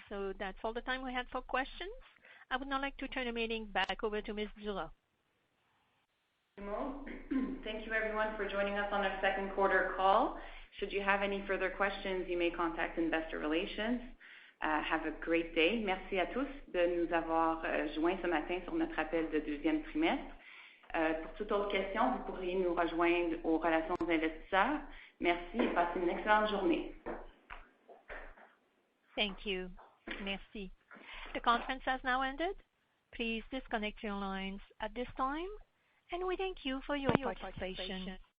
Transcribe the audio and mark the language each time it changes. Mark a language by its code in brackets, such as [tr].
[en] So that's all the time we had for questions. I would now like to turn the meeting back over to Ms. Dura. Thank you, everyone, for joining us on our second quarter call. Should you have any further questions, you may contact Investor Relations. Have a great day. [fr] Merci à tous de nous avoir joints ce matin sur notre appel de deuxième trimestre. Pour toute autre question, vous pourriez nous rejoindre aux relations investisseurs. Merci et passez une excellente journée. [en] Thank you. [fr] Merci. [en] The conference has now ended. Please disconnect your lines at this time, and we thank you for your participation.